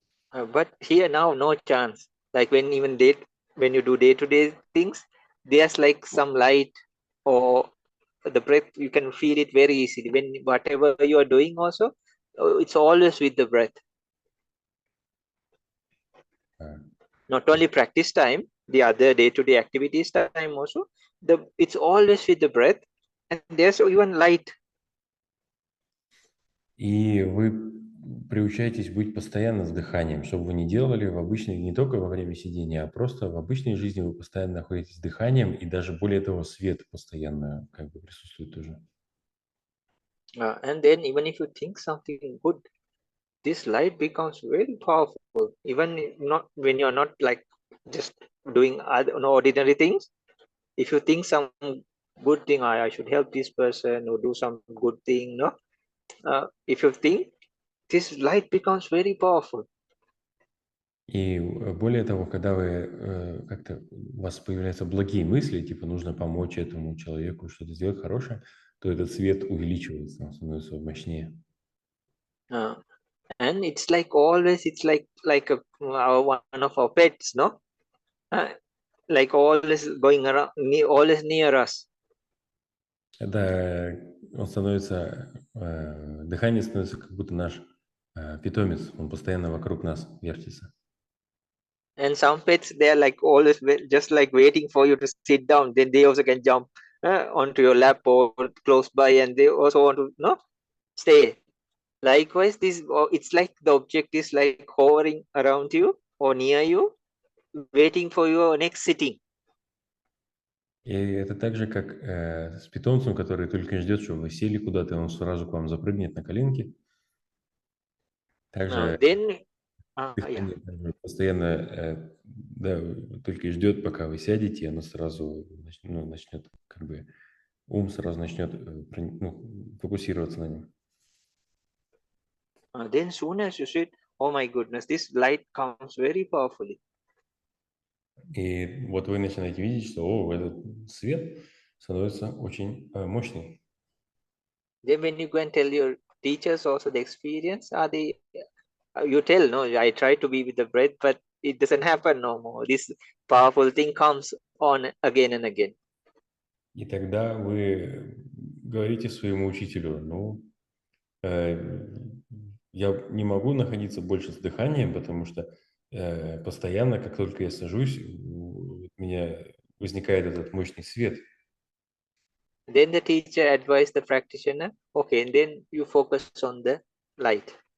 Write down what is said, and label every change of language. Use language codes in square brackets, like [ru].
[en] But here now, no chance. Like when you do day-to-day things, there's like some light or the breath, you can feel it very easily. When whatever you are doing also, it's always with the breath. Not only practice time, the other day-to-day activities time also, it's always with the breath, and there's even light. [ru] И вы приучаетесь быть постоянно с дыханием, что бы вы ни делали в обычной, не только во время сидения, а просто в обычной жизни вы постоянно находитесь с дыханием, и даже более того, свет постоянно как бы присутствует тоже. [en] And then even if you think something good, this light becomes very powerful. Even not when you're not like just doing ordinary things. If you think some good thing, I should help this person or do some good thing, no? If you think, this light becomes very powerful. [ru] И более того, когда вы как-то у вас появляются благие мысли, типа нужно помочь этому человеку, что-то сделать хорошее, то этот свет увеличивается, он становится мощнее. [en] And it's like always, it's like one of our pets, no? Like always going around, always near us. [ru] Это он становится, дыхание становится как будто наш питомец, он постоянно вокруг нас вертится. [en] And some pets, they're like always just like waiting for you to sit down. Then they also can jump onto your lap or close by, and they also want to stay. Likewise, it's like the object is like hovering around you or near you, waiting for your next sitting. [ru] И это так же, как с питомцем, который только ждет, что вы сели куда-то, и он сразу к вам запрыгнет на коленки. Также [en] Yeah. [ru] Дыхание постоянно да, только и ждет, пока вы сядете, и оно сразу начнет, как бы, ум сразу начнет фокусироваться на нем. [en] Then soon as you sit, oh my goodness, this light comes very powerfully. [ru] И вот вы начинаете видеть, что этот свет становится очень мощный. [en] Then when you go and tell your teachers also the experience, you tell, no, I try to be with the breath, but it doesn't happen no more. This powerful thing comes on again and again. [ru] И тогда вы говорите своему учителю, я не могу находиться больше с дыханием, потому что постоянно, как только я сажусь, у меня возникает этот мощный свет. [en] Then the teacher advised the practitioner, okay, and then you focus on the light.